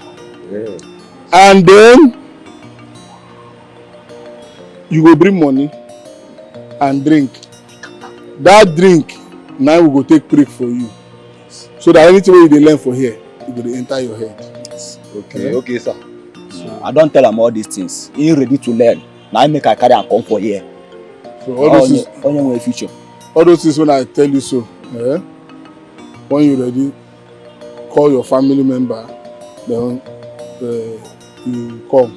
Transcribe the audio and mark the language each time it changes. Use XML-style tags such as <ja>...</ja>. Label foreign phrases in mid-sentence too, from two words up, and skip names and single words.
<pcm>Yeah. And then you go bring money and drink. That drink now we go take break for you. So that anything wey you dey learn for here, it go dey enter your head. Okay, okay, sir. I don't tell am all these things. He ready to learn. Now I make I carry am come for here. So all those future. All those things when I tell you so, when you ready, call your family member, then you come.</pcm>